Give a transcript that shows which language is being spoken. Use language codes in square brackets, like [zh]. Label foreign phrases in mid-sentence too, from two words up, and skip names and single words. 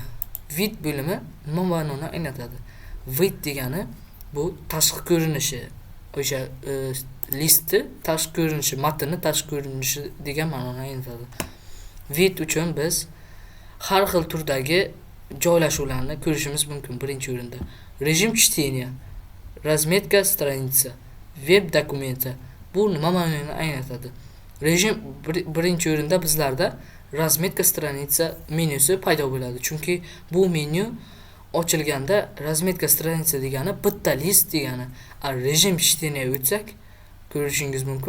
[uz] Vid bölümü nima ma'noni anglatadi? Vid degani bu tashqi ko'rinishi, o'sha listni tashqi ko'rinishi, matnni tashqi ko'rinishi degan ma'noni anglatadi. Vid uchun biz har xil turdagi joylashuvlarni ko'rishimiz mumkin. Birinchi o'rinda [ru] режим чтения, разметка страницы, [uz] web dokumenti. Bu nima ma'noni anglatadi? Rejim birinchi o'rinda bizlarda [ru] разметка страница [uz] menyusi paydo bo'ladi. Chunki bu menyu ochilganda [ru] разметка страница [uz] degani bitta list degani. [ru] режим чтения [uz] o'tsak ko'rishingiz mumkin.